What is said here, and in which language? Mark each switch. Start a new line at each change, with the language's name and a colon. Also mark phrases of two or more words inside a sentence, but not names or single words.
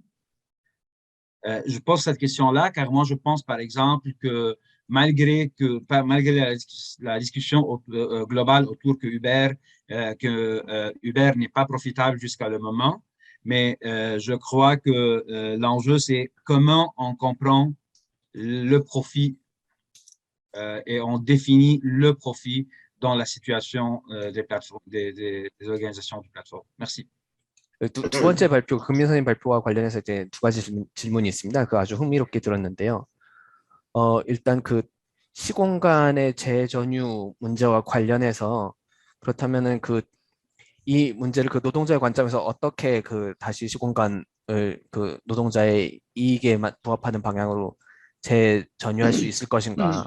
French: Je pose cette question-là car moi, je pense par exemple que malgré la discussion globale autour que Uber n'est pas profitable jusqu'à le moment, mais je crois que l'enjeu, c'est comment on comprend le profit et on définit le profit dans la situation des plateformes, des organisations de plateforme. Merci.
Korean: 두 번째 발표, 금민 선생님 발표와 관련해서 이제 두 가지 질문이 있습니다. 그 아주 흥미롭게 들었는데요. 일단 그 시공간의 재전유 문제와 관련해서 그렇다면은 이 문제를 그 노동자의 관점에서 어떻게 그 다시 시공간을 그 노동자의 이익에 부합하는 방향으로 재전유할 수 있을 것인가?